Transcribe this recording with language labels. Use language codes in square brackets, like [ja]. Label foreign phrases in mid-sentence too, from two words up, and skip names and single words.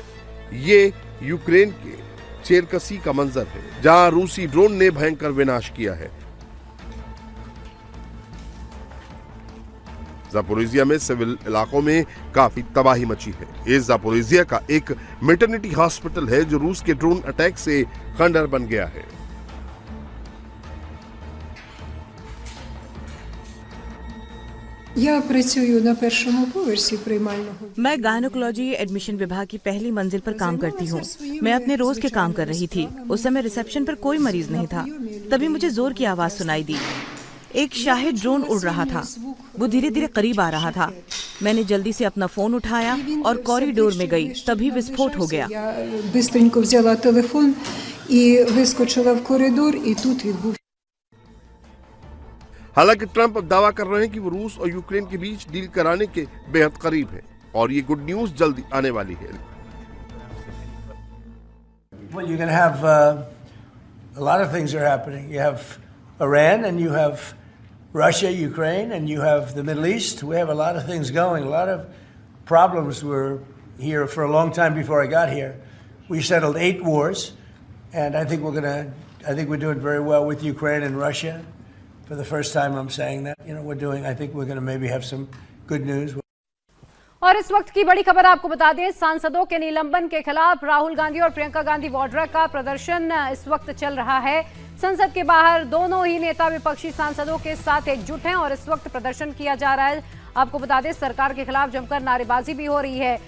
[hi] ये यूक्रेन के चेरकसी का मंजर है, जहां रूसी ड्रोन ने भयंकर विनाश किया है। जापोरिजिया में सिविल इलाकों में काफी तबाही मची है। इस जापोरिजिया का एक [en] maternity hospital [hi] है जो रूस के [en] drone attack [hi] से खंडहर बन गया है। [uk] Я працюю на першому поверсі приймального. [hi] मैं [en] gynecology admission [hi] विभाग की पहली मंजिल पर काम करती हूँ। मैं अपने रोज के काम कर रही थी। उस समय रिसेप्शन पर कोई मरीज नहीं था। तभी मुझे जोर की आवाज सुनाई दी। एक शाही ड्रोन उड़ रहा था। वो धीरे धीरे करीब आ रहा था। मैंने जल्दी से अपना फोन उठाया और कॉरिडोर में गई। तभी विस्फोट हो गया। [uk] Я бистренько взяла телефон і вискочила в коридор, і тут відбувся. [hi] हालांकि ट्रंप अब दावा कर रहे हैं कि वो रूस और यूक्रेन के बीच डील कराने के बेहद करीब है और ये [en] good news [hi] जल्दी आने वाली है। [en] Well, you're going to have a lot of things are happening. You have Iran, and you have Russia, Ukraine, and you have the Middle East. We have a lot of things going. A lot of problems were here for a long time before I got here. We settled 8 wars, and I think we're doing very well with Ukraine and Russia. For the first time, I'm saying that. I think we're going to maybe have some good news. [hi] और इस वक्त की बड़ी खबर आपको बता दें, सांसदों के निलंबन के खिलाफ राहुल गांधी और प्रियंका गांधी वाड्रा का प्रदर्शन इस वक्त चल रहा है। संसद के बाहर दोनों ही नेता विपक्षी सांसदों के साथ एकजुट हैं और इस वक्त प्रदर्शन किया जा रहा है। आपको बता दें, सरकार के खिलाफ जमकर नारेबाजी भी हो रही है।